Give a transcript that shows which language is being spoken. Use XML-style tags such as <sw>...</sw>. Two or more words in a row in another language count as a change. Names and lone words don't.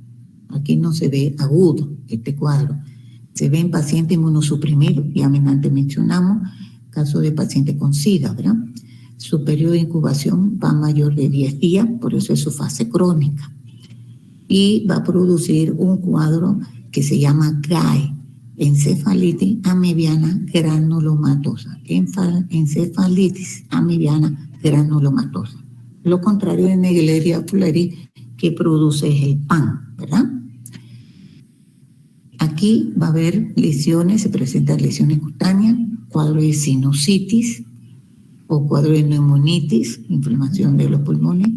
<es>Aquí no se ve agudo este cuadro. Se ve en pacientes inmunosuprimidos, ya antes mencionamos, caso de paciente con SIDA, ¿verdad? Su periodo de incubación va mayor de 10 días, por eso es su fase crónica. Y va a producir un cuadro que se llama GAE, encefalitis amibiana granulomatosa. Encefalitis amibiana granulomatosa. Lo contrario de Naegleria fowleri, que produce es el PAN, ¿verdad? Aquí va a haber lesiones, se presentan lesiones cutáneas, cuadro de sinusitis o cuadro de neumonitis, inflamación de los pulmones.</es>